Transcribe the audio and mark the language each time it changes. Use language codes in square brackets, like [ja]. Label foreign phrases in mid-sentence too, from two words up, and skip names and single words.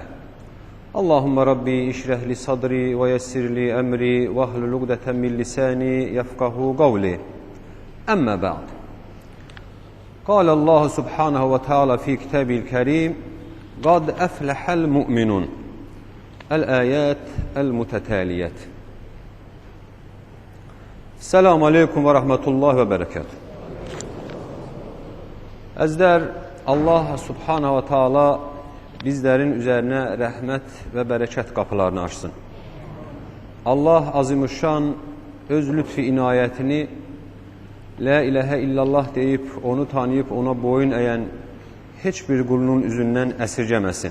[ar] اللهم ربي اشرح لي صدري ويسر لي أمري واحلل عقدة من لساني يفقه قولي. أما بعد، قال الله سبحانه وتعالى في كتابه الكريم: قد أفلح المؤمنون. الآيات المتتالية. سلام عليكم ورحمة الله وبركاته. [az] Əzizlər, Allah [ar] سبحانه وتعالى [az] bizlərin üzərinə rəhmət və bərəkət qapılarını açsın. Allah azimüşşan öz lütfi inayətini [ar] لا إله إلا الله [az] deyib, onu tanıyıb, ona boyun əyən heç bir qulunun üzündən əsirgəməsin.